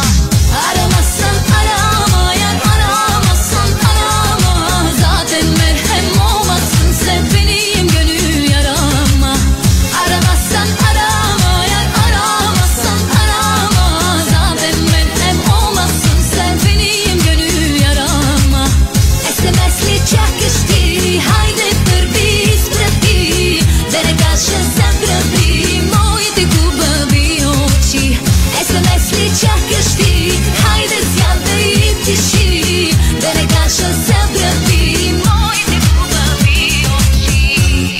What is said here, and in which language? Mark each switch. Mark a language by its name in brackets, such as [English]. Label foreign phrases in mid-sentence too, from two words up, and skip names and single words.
[Turkish] Aramazsan aramayan aramazsan arama, zaten merhem olmazsın sen benim gönül yarama. Aramazsan aramayan aramazsan arama, zaten merhem olmazsın sen benim gönül yarama. [Bulgarian] СМС ли чакаш ти? Хайде първи изпрати, да не кажа забрави моите хубави очи. СМС ли чакаш ти? Хайде сядай и пиши, да не кажа забрави моите хубави очи.